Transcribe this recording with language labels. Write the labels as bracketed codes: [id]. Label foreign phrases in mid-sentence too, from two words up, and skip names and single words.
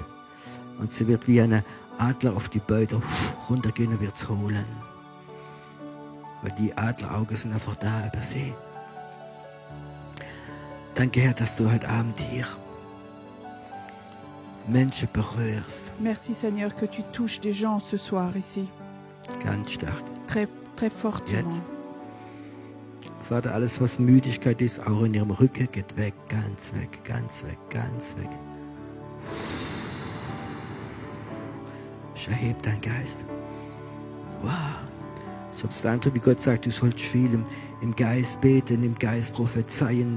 [de] Und sie wird wie ein Adler auf die Beute runtergehen und wird es holen. Weil die Adleraugen sind einfach da über sie. Danke, Herr, dass du heute Abend hier Menschen berührst. [fr] Merci Seigneur que tu touches des gens ce soir ici. [de] Ganz stark. [fr] Très, très fortement. [de] Jetzt. Vater, alles was Müdigkeit ist, auch in ihrem Rücken, geht weg, ganz weg, ganz weg, ganz weg. Ich erhebe deinen Geist. Wow. Ich habe den Eindruck, wie Gott sagt, du sollst viel im Geist beten, im Geist prophezeien.